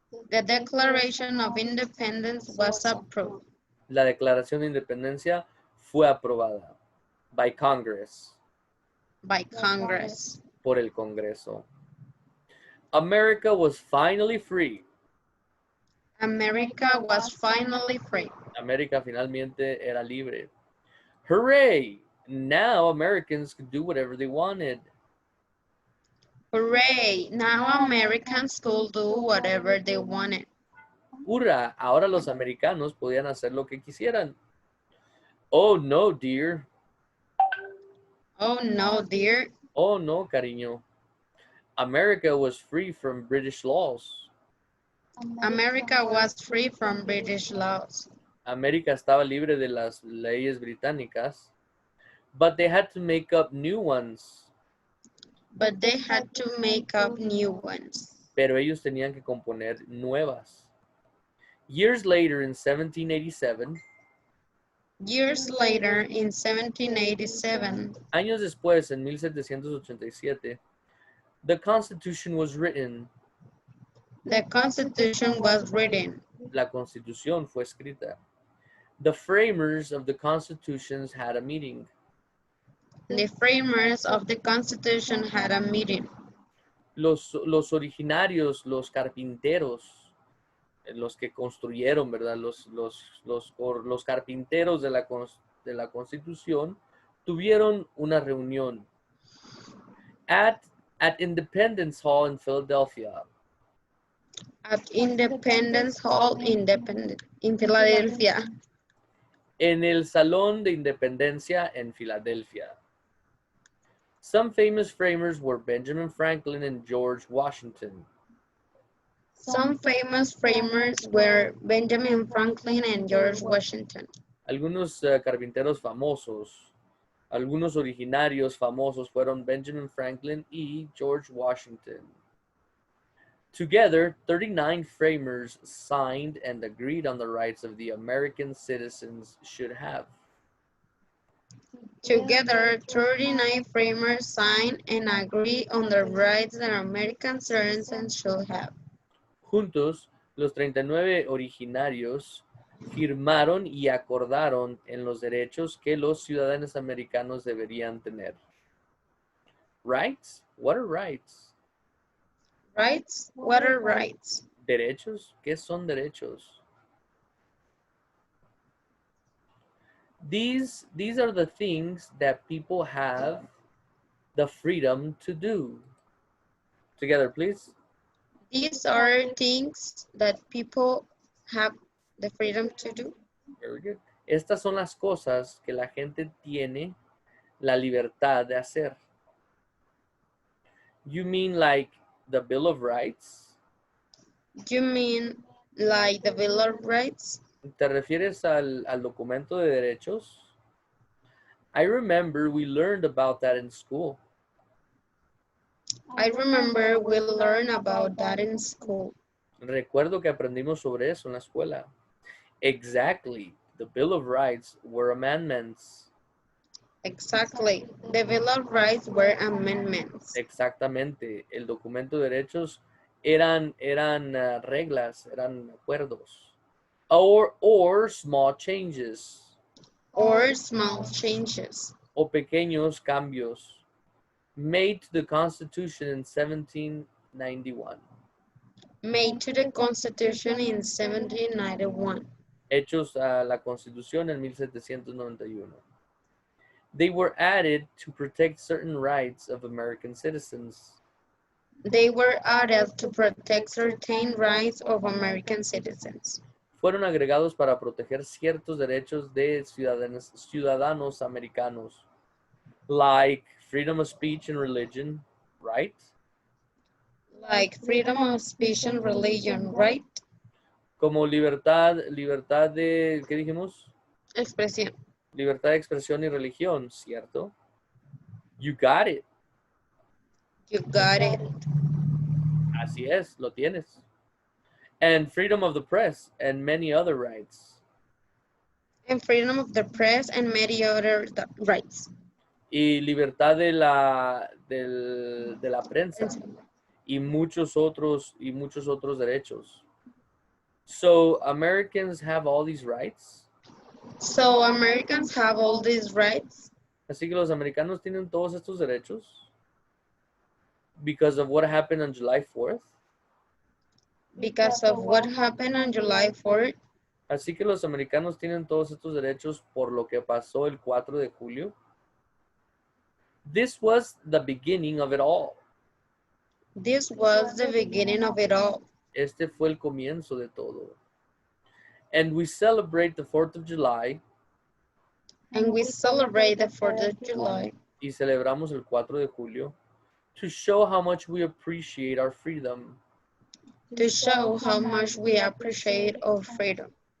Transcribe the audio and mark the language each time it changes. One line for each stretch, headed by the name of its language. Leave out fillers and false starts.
English: the Declaration of Independence was approved
Spanish: La Declaración de Independencia fue aprobada
English: by Congress, by Congress.
Spanish: por el Congreso.
English: America was finally free. America was finally free.
Spanish: América finalmente era libre. Hooray!
English: Now Americans could do whatever they wanted. Hooray! Now Americans could do whatever they wanted.
Spanish: Hurra, ahora los americanos podían hacer lo que quisieran.
English: Oh no, dear. Oh no, dear.
Spanish: Oh no, cariño.
English: America was free from British laws. America was free from British laws.
Spanish: América estaba libre de las leyes británicas,
English: but they had to make up new ones. But they had to make up new ones.
Spanish: Pero ellos tenían que componer nuevas.
English: Years later, in 1787, Years later, in 1787,
Spanish: años después, en 1787,
English: the Constitution was written. the Constitution was written.
Spanish: La Constitución fue escrita.
English: The framers of the Constitutions had a meeting. The framers of the Constitution had a meeting.
Spanish: Los originarios, los carpinteros, los que construyeron, ¿verdad? Los carpinteros de la Constitución tuvieron una reunión
English: at Independence Hall in Philadelphia. At Independence Hall in Philadelphia.
Spanish: En el Salón de Independencia en Filadelfia.
English: Some famous framers were Benjamin Franklin and George Washington. Some famous framers were Benjamin Franklin and George Washington.
Spanish: Algunos carpinteros famosos, algunos originarios famosos fueron Benjamin Franklin y George Washington.
English: Together, 39 framers signed and agreed on the rights of the American citizens should have. Together, 39 framers signed and agreed on the rights that American citizens should have.
Spanish: Juntos, los 39 originarios firmaron y acordaron en los derechos que los ciudadanos americanos deberían tener.
English: Rights? What are rights? Rights? What are rights?
Spanish: ¿Derechos? ¿Qué son derechos?
English: These are the things that people have the freedom to do. Together, please. These are things that people have the freedom to do. Very good.
Spanish: Estas son las cosas que la gente tiene la libertad de hacer.
English: You mean like the Bill of Rights? You mean like the Bill of Rights?
Spanish: ¿Te refieres al documento de derechos?
English: I remember we learned about that in school. I remember we learned about that in school.
Spanish: Recuerdo que aprendimos sobre eso en la escuela.
English: Exactly. The Bill of Rights were amendments. Exactly. The Bill of Rights were amendments.
Spanish: Exactamente. El documento de derechos eran reglas, eran acuerdos.
English: Or small changes. Or small changes.
Spanish: O pequeños cambios
English: made to the Constitution in 1791. Made to the Constitution in 1791.
Spanish: Hechos a la Constitución en 1791.
English: They were added to protect certain rights of American citizens. They were added to protect certain rights of American citizens.
Spanish: Fueron agregados para proteger ciertos derechos de ciudadanos americanos,
English: like freedom of speech and religion, right? Like freedom of speech and religion, right?
Spanish: Como libertad de, ¿qué dijimos? Expresión. Libertad de expresión y religión, ¿cierto?
English: You got it. You got it.
Spanish: Así es, lo tienes.
English: And freedom of the press and many other rights. And freedom of the press and many other rights.
Spanish: Y libertad de la prensa y muchos otros derechos.
English: So Americans have all these rights. So Americans have all these rights
Spanish: Así que los americanos tienen todos estos derechos
English: because of what happened on July 4th. because of what happened on July 4th.
Spanish: Así que los americanos tienen todos estos derechos por lo que pasó el 4 de julio.
English: This was the beginning of it all. This was the beginning of it all.
Spanish: Este fue el comienzo de todo.
English: And we celebrate the 4th of July. And we celebrate the 4th of July.
Spanish: Y celebramos el 4 de julio
English: to show how much we appreciate our freedom. To show how much we appreciate our freedom.